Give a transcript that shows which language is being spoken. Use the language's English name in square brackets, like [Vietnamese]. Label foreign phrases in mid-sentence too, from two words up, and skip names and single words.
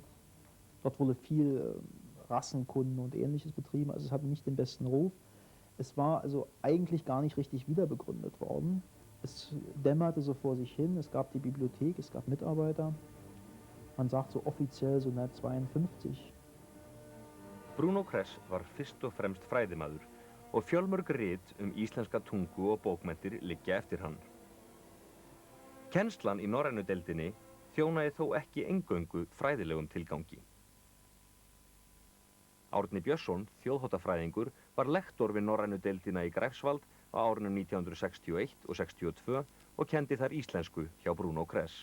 [German] Dort wurde viel Rassenkunde und Ähnliches betrieben, also es hatte nicht den besten Ruf. Es war also eigentlich gar nicht richtig wiederbegründet worden. Es dämmerte so vor sich hin, es gab die Bibliothek, es gab Mitarbeiter. Man sagt so offiziell so 1952. [Icelandic] Bruno Kress var fyrst og fremst fræðimaður og fjölmörg rit íslenska tungu og bókmenntir liggja eftir hann. Kennslan í norrænu deildinni þjónaði þó ekki eingöngu fræðilegum tilgangi. Árni Björnsson, þjóðháttafræðingur, var lektor við norrænu deildina í Greifswald á árunum 1961 og 62 og kendi þar íslensku hjá Bruno Kress.